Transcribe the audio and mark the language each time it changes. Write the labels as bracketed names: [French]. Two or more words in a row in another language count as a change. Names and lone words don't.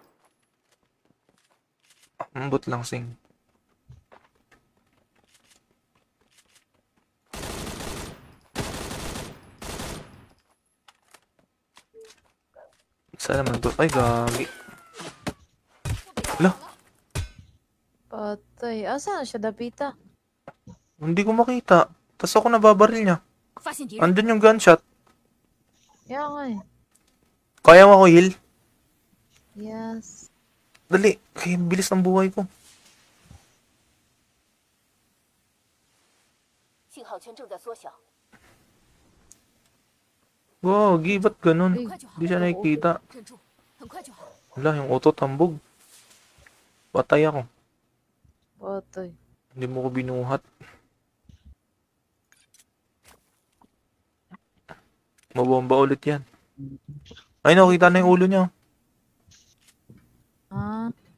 [Cebuano] Ambot lang sing. [Filipino] Saan naman to? Ay, gagi. Ala, Patay. Asan siya, Dapita? hindi ko makita. Tapos ako nababaril niya. [Chinese] 发现敌人， [Filipino] Andun yung gunshot. Kaya nga eh. Kaya mo ako heal? Yes. Dali. Kaya bilis ng buhay ko. [Chinese] 信号圈正在缩小， [Filipino] Gagi, ba't ganun? [Chinese] 很快就好 [Filipino] Hindi，siya nakikita. [Chinese] 忍住，很快就好。 [Filipino] Wala, yung auto tambog. Patay ako. Patay. Hindi mo ko binuhat. Mabomba ulit yan. Ay, nakita na yung ulo niya. Ah,